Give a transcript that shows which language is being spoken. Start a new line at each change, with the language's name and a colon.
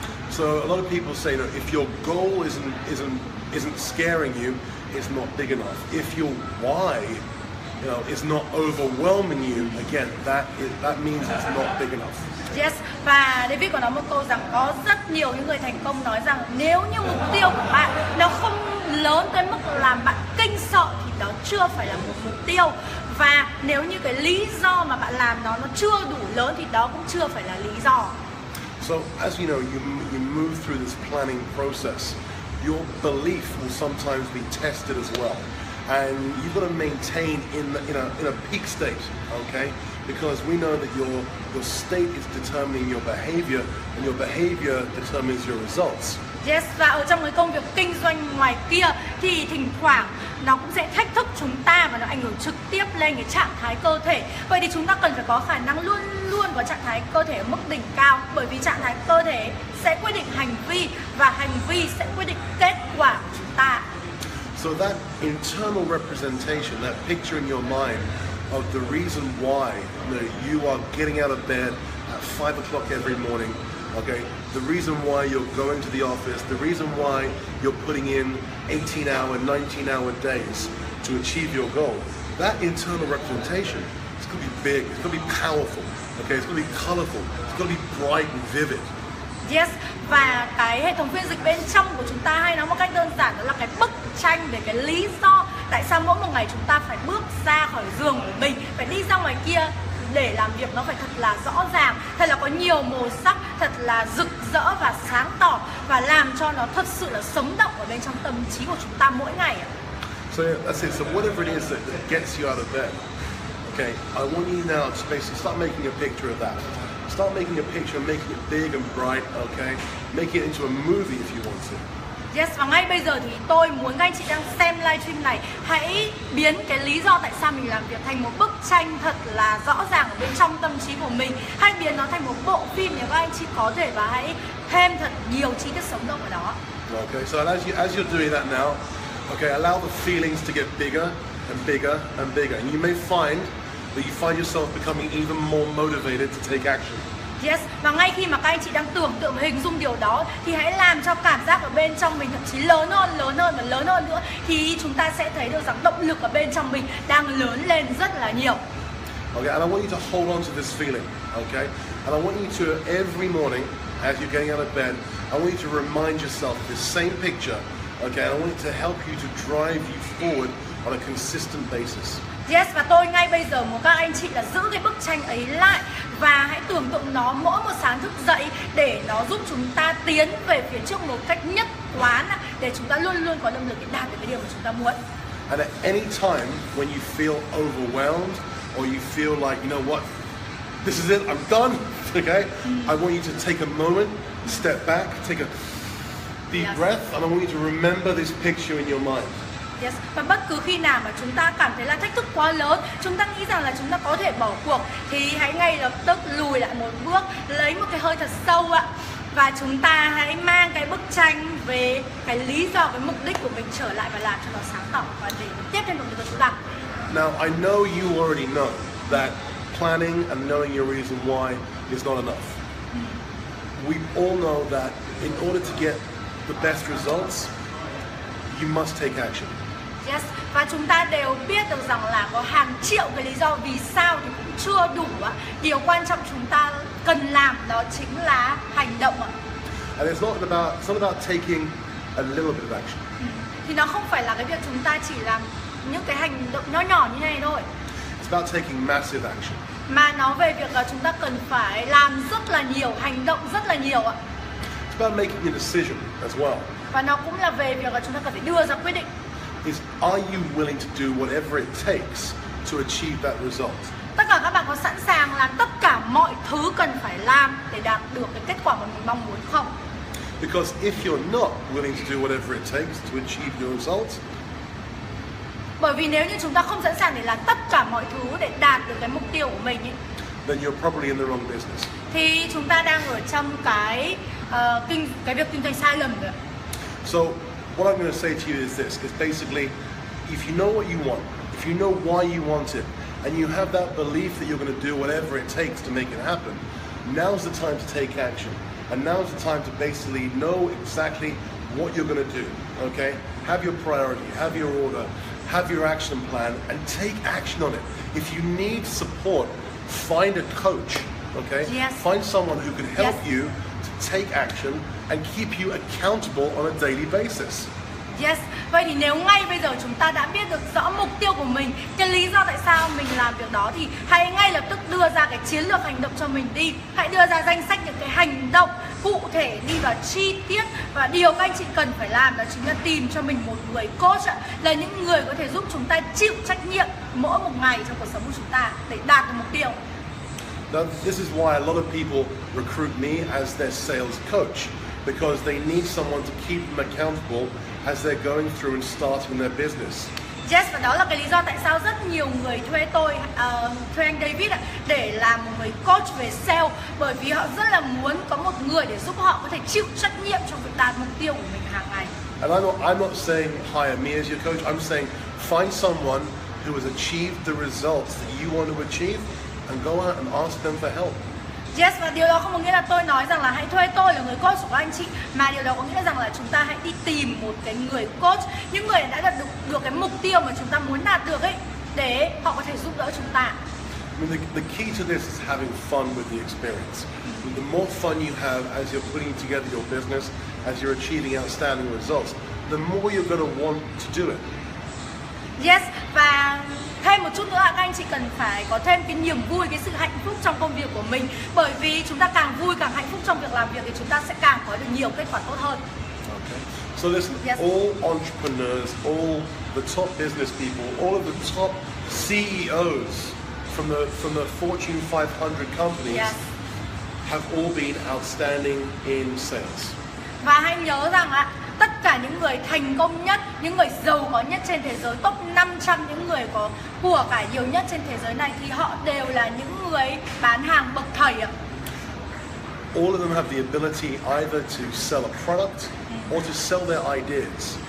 English: So a lot of people say that if your goal isn't scaring you, it's not big enough. If your why, is not overwhelming you, again, that means it's not big enough.
Vietnamese: Yes, và David có nói một câu rằng có rất nhiều những người thành công nói rằng nếu như mục tiêu của bạn nó không lớn tới mức làm bạn kinh sợ thì đó chưa phải là một mục tiêu. Và nếu như cái lý do mà bạn làm nó chưa đủ lớn thì đó cũng chưa phải là lý do.
English: So as you know, you move through this planning process, your belief will sometimes be tested as well. and you've got to maintain in a peak state, okay? Because we know that your state is determining your behavior, and your behavior determines your results.
Vietnamese: Yes, và ở trong cái công việc kinh doanh ngoài kia thì thỉnh thoảng nó cũng sẽ thách thức chúng ta và nó ảnh hưởng trực tiếp lên cái trạng thái cơ thể. Vậy thì chúng ta cần phải có khả năng luôn luôn có trạng thái cơ thể ở mức đỉnh cao, bởi vì trạng thái cơ thể sẽ quyết định hành vi và hành vi sẽ quyết định kết quả của chúng ta.
English: So that internal representation, that picture in your mind of the reason why you are getting out of bed at 5 o'clock every morning, okay, the reason why you're going to the office, the reason why you're putting in 18-hour, 19-hour days to achieve your goal, that internal representation is going to be big, it's going to be powerful, okay, it's going to be colorful, it's going to be bright and vivid.
Vietnamese: Yes, và cái hệ thống phiên dịch bên trong của chúng ta hay nói một cách đơn giản đó là cái bức tranh về cái lý do tại sao mỗi một ngày chúng ta phải bước ra khỏi giường của mình, phải đi ra ngoài kia để làm việc nó phải thật là rõ ràng, thật là có nhiều màu sắc, thật là rực rỡ và sáng tỏ và làm cho nó thật sự là sống động ở bên trong tâm trí của chúng ta mỗi ngày.
English: So that's it. So whatever it is that gets you out of bed, okay, I want you now to basically start making a picture of that. Start making a picture, making it big and bright, okay? Make it into a movie if you want to.
Vietnamese: Yes, và ngay bây giờ thì tôi muốn các anh chị đang xem livestream này hãy biến cái lý do tại sao mình làm việc thành một bức tranh thật là rõ ràng ở bên trong tâm trí của mình. Hãy biến nó thành một bộ phim nếu các anh chị có thể và hãy thêm thật nhiều chi tiết sống động ở đó.
English: Okay, so as you're doing that now, okay, allow the feelings to get bigger and bigger and bigger. And you may find that you find yourself becoming even more motivated to take action.
Vietnamese: Yes, và ngay khi mà các anh chị đang tưởng tượng hình dung điều đó thì hãy làm cho cảm giác ở bên trong mình thậm chí lớn hơn và lớn hơn nữa, thì chúng ta sẽ thấy được rằng động lực ở bên trong mình đang lớn lên rất là nhiều.
English: Okay, and I want you to hold on to this feeling, okay? And I want you to, every morning as you're getting out of bed, I want you to remind yourself of this same picture, okay? And I want it to help you to drive you forward on a consistent basis.
Vietnamese: Yes, và tôi ngay bây giờ muốn các anh chị là giữ cái bức tranh ấy lại và hãy tưởng tượng nó mỗi một sáng thức dậy để nó giúp chúng ta tiến về phía trước một cách nhất quán, để chúng ta luôn luôn có động lực để đạt được cái điều mà chúng ta muốn.
English: And at any time when you feel overwhelmed or you feel like, you know what, this is it, I'm done, okay? I want you to take a moment, step back, take a deep breath, and I want you to remember this picture in your mind. Yes.
Vietnamese: Và bất cứ khi nào mà chúng ta cảm thấy là thách thức quá lớn, chúng ta nghĩ rằng là chúng ta có thể bỏ cuộc, thì hãy ngay lập tức lùi lại một bước, lấy một cái hơi thật sâu ạ, và chúng ta hãy mang cái bức tranh về cái lý do, cái mục đích của mình trở lại và làm cho nó sáng tỏ và để tiếp thêm động lực cho chúng ta.
English: Now I know you already know that planning and knowing your reason why is not enough. We all know that in order to get the best results, you must take action.
Vietnamese: Yes, và chúng ta đều biết được rằng là có hàng triệu cái lý do vì sao thì cũng chưa đủ ạ. Điều quan trọng chúng ta cần làm đó chính là hành động ạ.
English: And it's not about taking a little bit of action.
Vietnamese: Thì nó không phải là cái việc chúng ta chỉ làm những cái hành động nhỏ nhỏ như này thôi.
English: It's about taking massive action.
Vietnamese: Mà nó về việc là chúng ta cần phải làm rất là nhiều, hành động rất là nhiều ạ.
English: It's about making a decision as well.
Vietnamese: Và nó cũng là về việc là chúng ta cần phải đưa ra quyết định.
English: Are you willing to do whatever it takes to achieve that result?
Vietnamese: Tất cả các bạn có sẵn sàng làm tất cả mọi thứ cần phải làm để đạt được cái kết quả mà mình mong muốn không?
English: Because if you're not willing to do whatever it takes to achieve your results,
Vietnamese: bởi vì nếu như chúng ta không sẵn sàng để làm tất cả mọi thứ để đạt được cái mục tiêu của mình ấy,
English: then you're probably in the wrong business.
Vietnamese: Thì chúng ta đang ở trong cái việc kinh doanh sai lầm rồi.
English: So what I'm going to say to you is this: is basically, if you know what you want, if you know why you want it, and you have that belief that you're going to do whatever it takes to make it happen, now's the time to take action, and now's the time to basically know exactly what you're going to do. Okay, have your priority, have your order, have your action plan, and take action on it. If you need support, find a coach. Okay, yes. Find someone who can help Yes. you to take action and keep you accountable on a daily basis.
Vietnamese: Yes, vậy thì nếu ngay bây giờ chúng ta đã biết được rõ mục tiêu của mình, cái lý do tại sao mình làm việc đó, thì hãy ngay lập tức đưa ra cái chiến lược hành động cho mình đi. Hãy đưa ra danh sách những cái hành động cụ thể, đi vào chi tiết. Và điều các anh chị cần phải làm đó chính là tìm cho mình một người coach ạ, là những người có thể giúp chúng ta chịu trách nhiệm mỗi một ngày trong cuộc sống của chúng ta để đạt được mục tiêu.
English: Now, this is why a lot of people recruit me as their sales coach, because they need someone to keep them accountable as they're going through and starting their business.
Vietnamese: Yes, và đó là cái lý do tại sao rất nhiều người thuê tôi, thuê anh David để làm một người coach về sale, bởi vì họ rất là muốn có một người để giúp họ có thể chịu trách nhiệm trong việc đạt mục tiêu của mình hàng ngày.
English: And I'm not saying hire me as your coach. I'm saying find someone who has achieved the results that you want to achieve and go out and ask them for help.
Vietnamese: Yes, và điều đó không có nghĩa là tôi nói rằng là hãy thuê tôi là người coach của các anh chị, mà điều đó có nghĩa rằng là chúng ta hãy đi tìm một cái người coach, những người đã đạt được cái mục tiêu mà chúng ta muốn đạt được ấy, để họ có thể giúp đỡ chúng ta.
English: I mean, the key to this is having fun with the experience. The more fun you have as you're putting together your business, as you're achieving outstanding results, the more you're going to want to do it.
Vietnamese: Yes, và thêm một chút nữa là các anh chị cần phải có thêm cái niềm vui, cái sự hạnh phúc trong công việc của mình. Bởi vì chúng ta càng vui, càng hạnh phúc trong việc làm việc thì chúng ta sẽ càng có được nhiều kết quả tốt hơn.
English: Okay. So listen, Yes. all entrepreneurs, all the top business people, all of the top CEOs from the Fortune 500 companies Yes. have all been outstanding in sales.
Vietnamese: Và hãy nhớ rằng tất cả những người thành công nhất, những người giàu có nhất trên thế giới, top 500 những người có của cải nhiều nhất trên thế giới này thì họ đều là những người bán hàng bậc thầy ạ.
English: All of them have the ability either to sell a product or to sell their ideas.